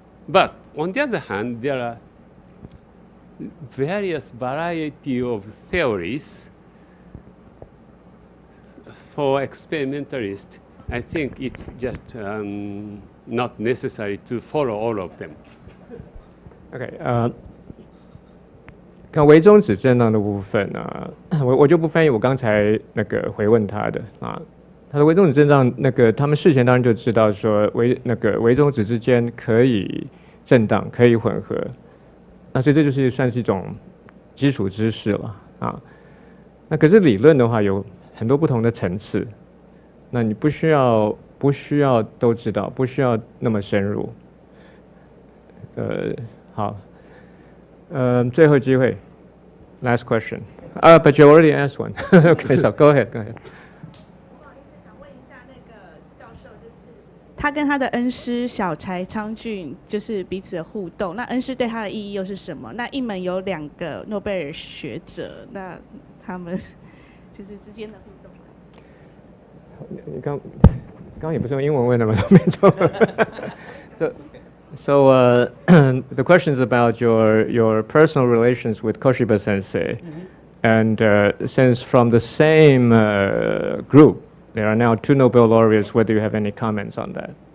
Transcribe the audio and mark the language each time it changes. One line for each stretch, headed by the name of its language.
English: But on the other hand, there are various variety of theories. For experimentalists, I think it's just not necessary to follow all of them.
Chinese: OK， 看微中子震荡的部分啊，我就不翻译我刚才那个回问他的啊。他的微中子震荡，那个他们事前当然就知道说微中子之间可以震荡，可以混合，那所以这就是算是一种基础知识了啊。那可是理论的话有很多不同的层次，那你不需要都知道，不需要那么深入。好，最后机会 ，
English: last question. But you already asked one. Okay, so go ahead.
Chinese: 他跟他的恩师小柴昌俊就是彼此的互动，那恩师对他的意义又是什么？那一门有2个诺贝尔学者，那他们就是之间的互动。你刚也不是用英文问的吗？都没中文。
English: So the question is about your personal relations with Koshiba Sensei, and since from the same group. There are now 2 Nobel laureates. Whether you have any comments on that?